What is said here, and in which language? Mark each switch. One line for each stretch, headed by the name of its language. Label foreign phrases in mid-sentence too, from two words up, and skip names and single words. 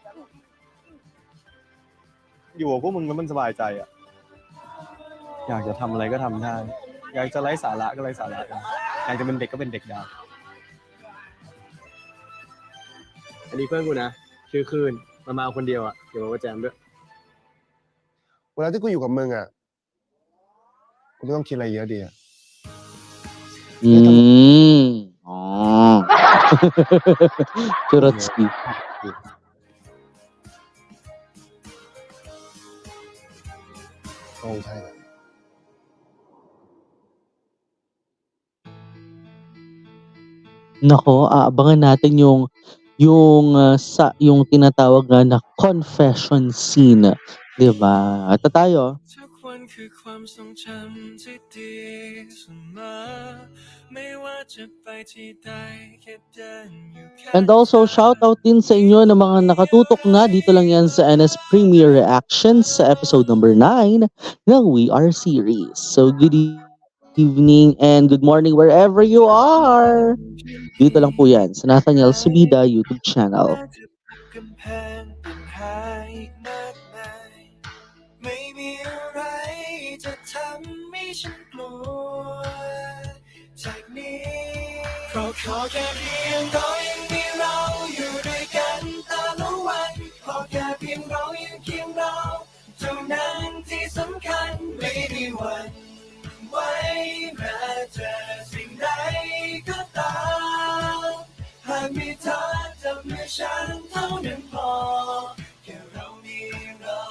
Thai: อยู่กับพวกมึงแล้วมันสบายใจอ่ะอยากจะทำอะไรก็ทำได้อยากจะไร้สาระก็ไร้สาระอยากจะเป็นเด็กก็เป็นเด็กได้อันนี้เพื่อนกูนะชื่อคืนมาคนเดียวอ่ะเดี๋ยวมาแจมด้วยเวลาที่กูอยู่กับมึงอ่ะกูต้องคิดอะไรเยอะดีอ่ะ อ๋อ Turotsky. โอ้ใช่
Filipino: Nako, aabangan natin yung tinatawag nga na confession scene, 'di ba? Ito tayo.
Thai: ทุกวันคือความทรงจำที่ดีเสมอไม่ว่าจะไปที่ใดแค่เดินอยู่ข้าง
English: And also shout out
Filipino: din sa inyo ng mga nakatutok na dito lang yan sa NS Premier Reactions sa
English: episode number 9
Filipino: ng We Are series.
English: So good evening and good morning wherever you are.
Filipino: Dito lang po yan sa Nathaniel Subida YouTube channel.
Thai: กำแพงปัญหาอีกมากมายไม่มีอะไรจะทำให้ฉันกลัวจากนี้ เพราะขอแค่เพียงเรายังมีเราอยู่ด้วยกันตลอดวันขอแค่เพียงเรายังเคียงเราเท่านั้นที่สำคัญไม่มีวันไว้แม้เจอสิ่งใดก็ตามหากมีเธอจับมือฉันเท่านั้นพอแค่เรามีเรา